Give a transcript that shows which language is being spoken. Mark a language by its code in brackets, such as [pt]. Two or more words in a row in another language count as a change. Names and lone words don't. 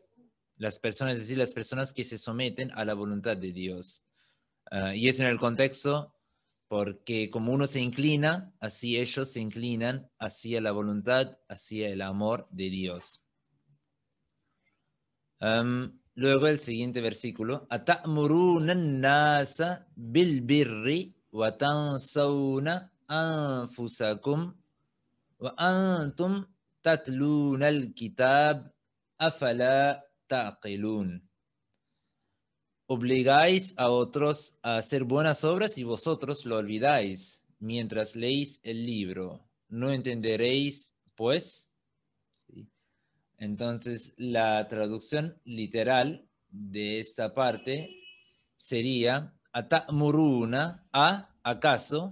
[es] Las personas, es decir, las personas que se someten a la voluntad de Dios. Y es en el contexto porque como uno se inclina, así ellos se inclinan hacia la voluntad, hacia el amor de Dios. Luego el siguiente versículo. [ar] أتأمرون الناس بالبر وتنسون أنفسكم وأنتم تتلون الكتاب أفلا تعقلون. [es] Obligáis a otros a hacer buenas obras y vosotros lo olvidáis mientras leéis el libro. ¿No entenderéis, pues? ¿Sí? Entonces, la traducción literal de esta parte sería Atamuruna, ¿acaso?